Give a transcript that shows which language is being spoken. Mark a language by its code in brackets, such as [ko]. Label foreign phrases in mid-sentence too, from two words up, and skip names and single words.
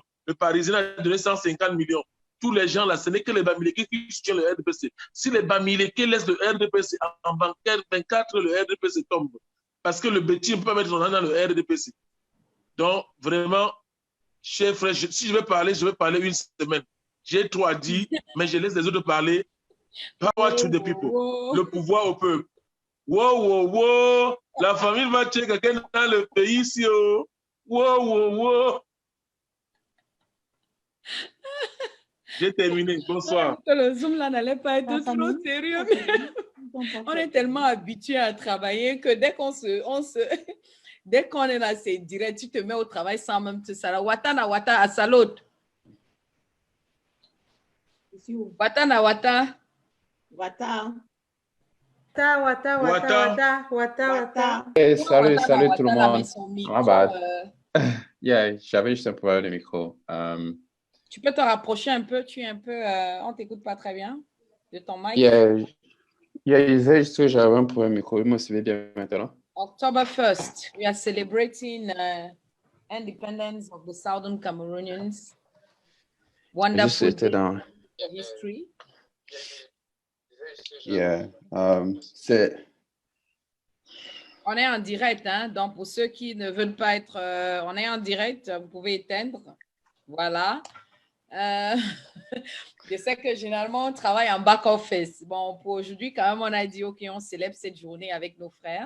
[fr] Le Parisien a donné 150 millions. Tous les gens là, ce n'est que les Bamileke qui soutiennent le RDPC. Si les Bamileke laissent le RDPC en 24, le RDPC tombe. Parce que le bêtis ne peut pas mettre son nom dans le RDPC. Donc, vraiment, chers frères, si je vais parler une semaine. J'ai trop à dire, mais je laisse les autres parler. [en] Power to the people. [fr] Le pouvoir au peuple. Wow, wow, wow. La famille va tuer quelqu'un dans le pays ici. Oh. Wow, wow, wow. J'ai terminé. Bonsoir. Le Zoom là n'allait pas être trop sérieux. Mais on est tellement habitué à travailler que dès dès qu'on est là, c'est direct. Tu te mets au travail sans même te saluer. Watana wata à salot. Watana wata. Wata. Wata. Hey, salut tout le monde. Ah bah. Yeah, j'avais juste un problème de micro. Tu peux te rapprocher un peu, on t'écoute pas très bien de ton mic. J'avais un problème de micro, vous me suivez bien maintenant? [en] October 1st, we are celebrating independence of the Southern Cameroonians. Wonderful history. Yeah. [fr] On est en direct, hein? Donc pour ceux qui ne veulent pas être, on est en direct, vous pouvez éteindre. Voilà. Je sais que généralement, on travaille en back-office. Bon, pour aujourd'hui, quand même, on a dit, OK, on célèbre cette journée avec nos frères.